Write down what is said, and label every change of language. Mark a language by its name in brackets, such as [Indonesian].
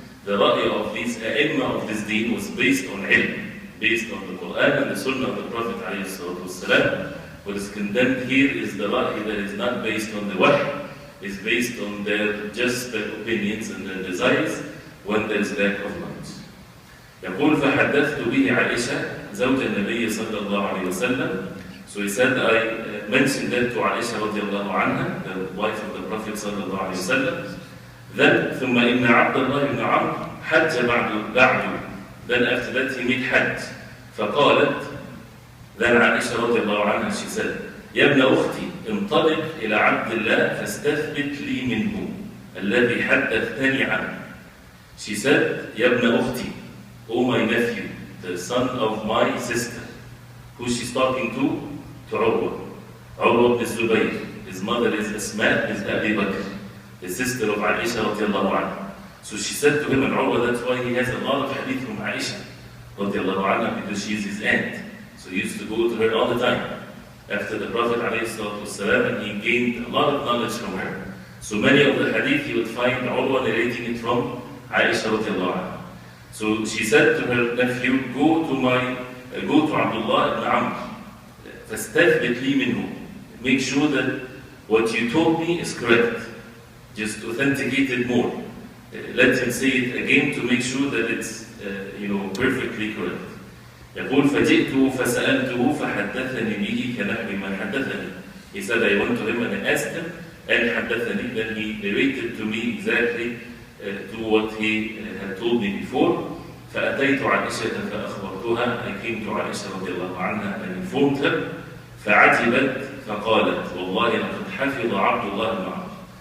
[English] The ra'i of these a'imma of this deen was based on ilm, based on the Quran and the Sunnah of the Prophet ﷺ. What is condemned here is the ra'i that is not based on the wahy, is based on their opinions and their desires when there is lack of knowledge. [Arabic] يقول فحدثت به عائشة زوج النبي صلى الله عليه وسلم. [English] So he said, I mentioned that to Aisha radiallahu anha, the wife of the Prophet صلى الله عليه وسلم. Then [Arabic] ثم إن عبد الله بن عمرو حج بعد. [English] Then after that he made Hajj. [Arabic] فقالت, [English] then Aisha radiallahu anha, she said, [Arabic] يا ابن أختي انطلق إلى عبد الله فاستثبت لي منه الذي حدثتني عنه. [English] She said, [Arabic] يا ابن أختي, [English] oh my nephew, the son of my sister. Who she's talking to? To Urwa. Urwa ibn Zubayr. His mother is Asma, is Abi Bakr, the sister of Aisha radiallahu anha. So she said to him, and Urwa, that's why he has a lot of hadith from Aisha radiallahu anha, because she is his aunt. So he used to go to her all the time after the Prophet ﷺ, and he gained a lot of knowledge from her. So many of the hadith he would find Urwa narrating it from Aisha radiallahu anha. So she said to her nephew, go to Abdullah ibn Amr, [Arabic] فَاسْتَثْبِتْ لِي مِنْهُ. [English] Make sure that what you told me is correct. Just authenticate it more. Let him say it again to make sure that it's perfectly correct. [Arabic] يقول فجئته فسألته فحدثني به كنحو ما حدثني. [English] He said, I went to him and I asked him, and [Arabic] حدثني, [English] then he narrated to me exactly to what he had told me before. [Arabic] فأتيت عائشة فأخبرتها. [English] I came to Aisha رضي الله عنها and informed her. [Arabic] فعجبت فقالت والله لقد حفظ عبد الله بن عمرو.